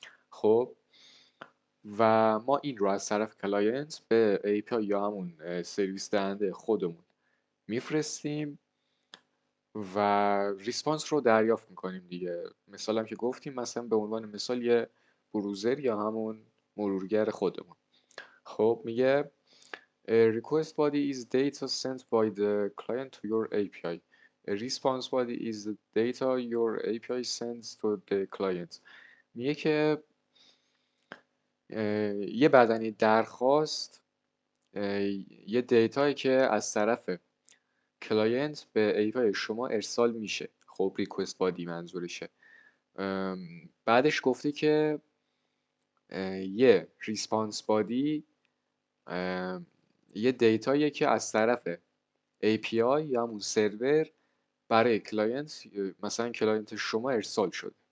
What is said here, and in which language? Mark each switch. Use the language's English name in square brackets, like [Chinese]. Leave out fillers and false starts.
[Persian] خب و ما این رو از طرف کلاینت به API یا همون سرویس دهنده خودمون میفرستیم و ریسپانس رو دریافت میکنیم دیگه. مثال هم که گفتیم، مثلا به عنوان مثال یه بروزر یا همون مرورگر خودمون. خب میگه [English] a request body is data sent by the client to your API. A response body is the data your API sends to the client. [Persian] میگه که یه بدنه درخواست یه دیتایی که از طرف کلاینت به API شما ارسال میشه. خب ریکوست بادی منظورشه. بعدش گفته که یه ریسپانس بادی یه دیتاییه که از طرف API یا همون سرور برای کلاینت، مثلا کلاینت شما ارسال شده.